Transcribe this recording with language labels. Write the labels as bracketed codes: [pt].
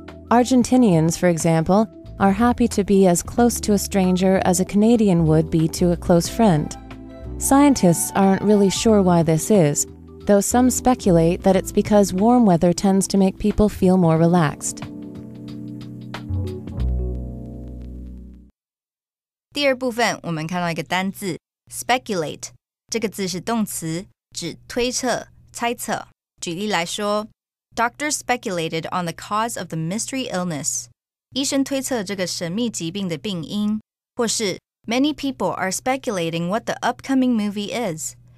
[en] Argentinians, for example, are happy to be as close to a stranger as a Canadian would be to a close friend. Scientists aren't really sure why this is, though some speculate that it's because warm weather tends to make people feel more relaxed. [zh] 第二部分我们看到一个单字 speculate， 这个字是动词，指推测、猜测。举例来说 [en] Doctors speculated on the cause of the mystery illness. [zh] 医生推测这个神秘疾病的病因。或是 [en] Many people are speculating what the upcoming movie is.